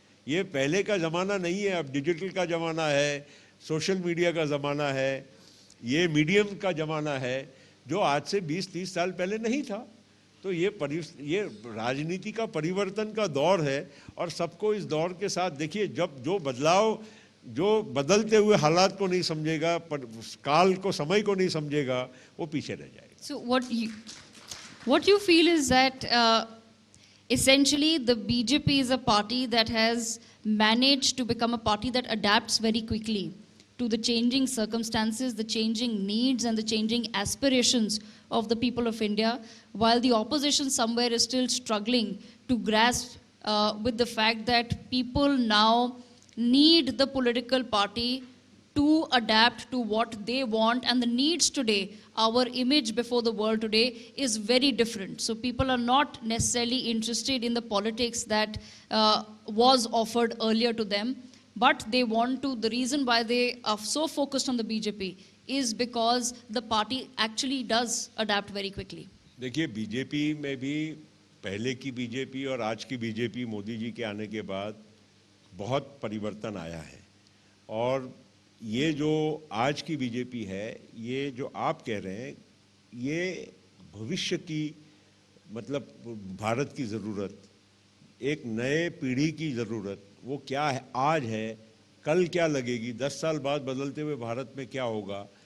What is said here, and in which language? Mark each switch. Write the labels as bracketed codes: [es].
[hi] ये पहले का ज़माना नहीं है, अब डिजिटल का ज़माना है, सोशल मीडिया का ज़माना है, ये मीडियम का ज़माना है जो आज से 20-30 साल पहले नहीं था। तो ये राजनीति का परिवर्तन का दौर है और सबको इस दौर के साथ, देखिए जब जो बदलाव, जो बदलते हुए हालात को नहीं समझेगा, काल को, समय को नहीं समझेगा, वो पीछे रह जाएगा। [en] So what you feel is that essentially the BJP is a party that has managed to become a party that adapts very quickly to the changing circumstances, the changing needs and the changing aspirations of the people of India, while the opposition somewhere is still struggling to grasp with the fact that people now need the political party to adapt to what they want, and the needs today, our image before the world today is very different. So people are not necessarily interested in the politics that was offered earlier to them, but they want to, the reason why they are so focused on the BJP is because the party actually does adapt very quickly. [hi] देखिए BJP में भी पहले की BJP और आज की BJP Modi ji के आने के बाद बहुत परिवर्तन आया है। और ये जो आज की बीजेपी है, ये जो आप कह रहे हैं, ये भविष्य की, मतलब भारत की ज़रूरत, एक नए पीढ़ी की ज़रूरत, वो क्या है, आज है, कल क्या लगेगी, 10 साल बाद बदलते हुए भारत में क्या होगा।